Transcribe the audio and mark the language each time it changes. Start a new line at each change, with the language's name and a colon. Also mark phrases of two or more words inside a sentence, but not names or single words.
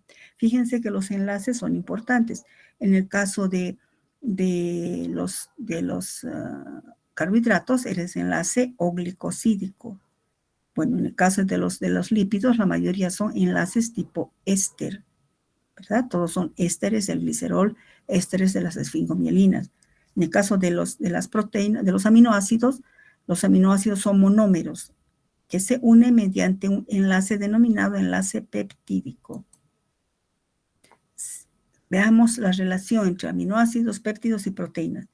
Spanish: Fíjense que los enlaces son importantes. En el caso de los carbohidratos, es enlace oglicosídico. Bueno, en el caso de los lípidos, la mayoría son enlaces tipo éster, ¿verdad? Todos son ésteres del glicerol, ésteres de las esfingomielinas. En el caso de las proteínas, de los aminoácidos son monómeros que se unen mediante un enlace denominado enlace peptídico. Veamos la relación entre aminoácidos, péptidos y proteínas.